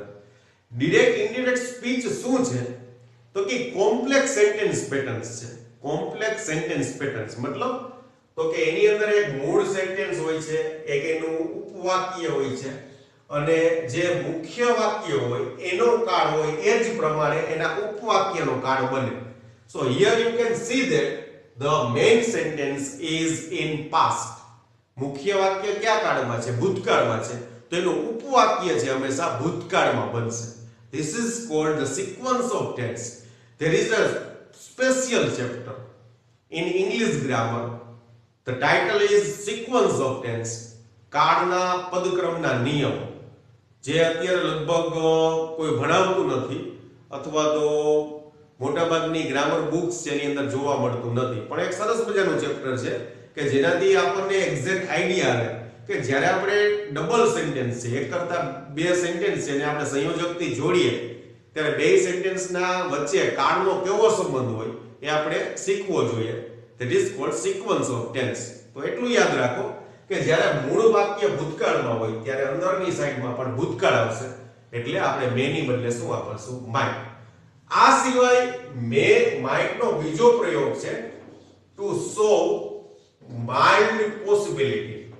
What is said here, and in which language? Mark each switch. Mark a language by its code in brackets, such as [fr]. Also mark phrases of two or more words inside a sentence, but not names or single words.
[en] direct indirect speech [gu] શું છે તો કે [en] complex sentence patterns [gu] છે. [en] complex sentence patterns [gu] મતલબ તો કે એની અંદર એક મૂળ સેન્ટેન્સ હોય છે, એક એનું ઉપવાક્ય હોય છે, અને જે મુખ્ય વાક્ય હોય એનો કાળ હોય એ જ પ્રમાણે એના ઉપવાક્યનો કાળ બને. [en] So here you can see that the main sentence is in past. [gu] મુખ્ય વાક્ય કયા કાળમાં છે? ભૂતકાળમાં છે. તો એનું ઉપવાક્ય છે હંમેશા ભૂતકાળમાં બનશે. [en] This is called the sequence of tense. There is a special chapter in English grammar. The title is Sequence of Tense. [gu] કાળના પદક્રમના નિયમો, જે અત્યારે લગભગ કોઈ ભણાવતું નથી અથવા તો મોટાભાગની ગ્રામર બુક્સ છે એની અંદર જોવા મળતું નથી. પણ એક સરસ મજાનું ચેપ્ટર છે કે જેનાથી આપણને [en] exact idea [gu] આવે કે જ્યારે આપણે [en] double sentence [gu] છે, એક કરતા બે સેન્ટેન્સ છે અને આપણે સંયોજકથી જોડીએ ત્યારે બે સેન્ટેન્સના વચ્ચે કાળનો કેવો સંબંધ હોય એ આપણે શીખવો જોઈએ. [en] That is called sequence of tense. [gu] તો એટલું યાદ રાખો કે જ્યારે મૂળ વાક્ય ભૂતકાળમાં હોય ત્યારે અંદરની સાઈડમાં પણ ભૂતકાળ આવશે, એટલે આપણે મેની બદલે શું વાપરશું? માઇટ. આ સિવાય માઇટ નો બીજો પ્રયોગ છે [en] to show mild possibility.